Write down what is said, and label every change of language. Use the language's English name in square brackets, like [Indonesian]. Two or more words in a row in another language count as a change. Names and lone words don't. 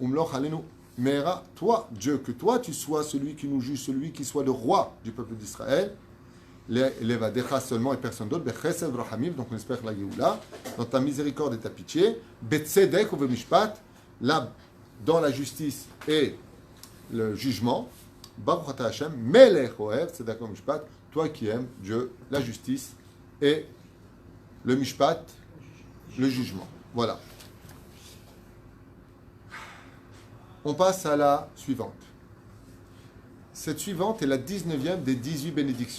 [French] Toi, Dieu, que toi tu sois celui qui nous juge, celui qui soit le roi du peuple d'Israël. Levadecha seulement et personne d'autre. Donc on espère la Géoula. Dans ta miséricorde et ta pitié. [Hebrew] בצדק ובמשפט. [French] Là, dans la justice et le jugement. [Hebrew] ברוך אתה השם. מלך אוהב צדק ומשפט. [French] Toi qui aimes Dieu, la justice et le mishpat, le jugement. Voilà. On passe à la suivante. Cette suivante est la 19e des 18 bénédictions.